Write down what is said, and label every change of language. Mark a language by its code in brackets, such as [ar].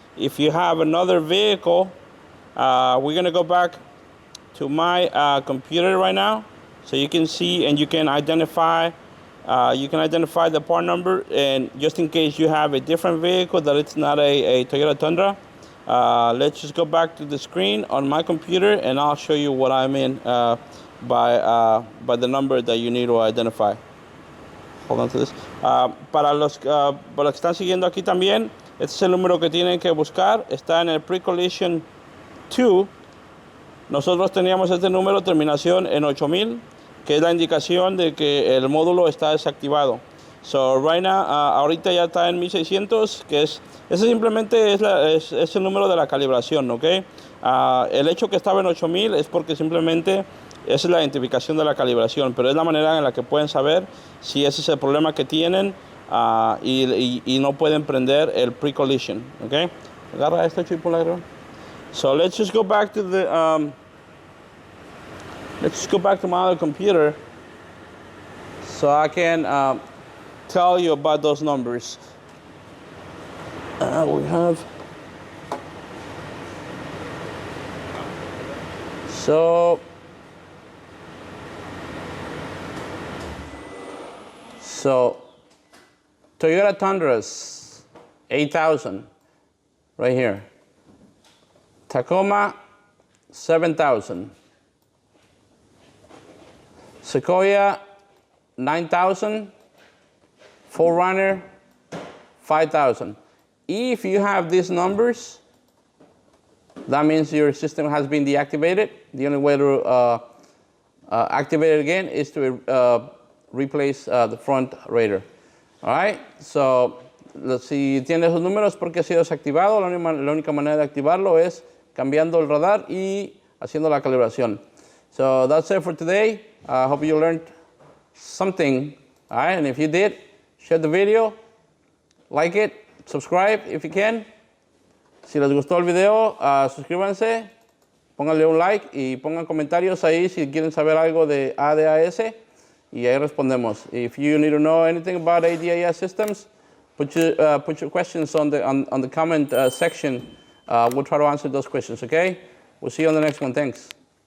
[en] if you have another vehicle, we're gonna go back to my computer right now, so you can see and you can identify the part number, and just in case you have a different vehicle that it's not a Toyota Tundra, let's just go back to the screen on my computer and I'll show you what I mean by the number that you need to identify. Hold on to this. [es] Para los que están siguiendo aquí también, este es el número que tienen que buscar. Está en el pre-collision 2. Nosotros teníamos este número, terminación en 8000, que es la indicación de que el módulo está desactivado. [en] So right now, [es] ahorita ya está en 1600, que ese simplemente es el número de la calibración, ¿ok? El hecho que estaba en 8000 es porque simplemente esa es la identificación de la calibración, pero es la manera en la que pueden saber si ese es el problema que tienen y no pueden prender el pre-collision, ¿ok? Agarra este chip por la. [en] So let's just go back to the my other computer so I can tell you about those numbers. We have so Toyota Tundras 8000 right here. Tacoma 7000. Sequoia 9000. 4Runner 5000. If you have these numbers, that means your system has been deactivated. The only way to activate it again is to replace the front radar. All right, so [es] si tiene esos números porque ha sido desactivado, la única manera de activarlo es cambiando el radar y haciendo la calibración. [en] So that's it for today. I hope you learned something. All right, and if you did, share the video, like it, subscribe if you can. [es] Si les gustó el video, suscríbanse, pónganle un like y pongan comentarios ahí si quieren saber algo de ADAS y ahí respondemos. [en] If you need to know anything about ADAS systems, put your questions on the comment section. We'll try to answer those questions, okay? We'll see you on the next one. Thanks.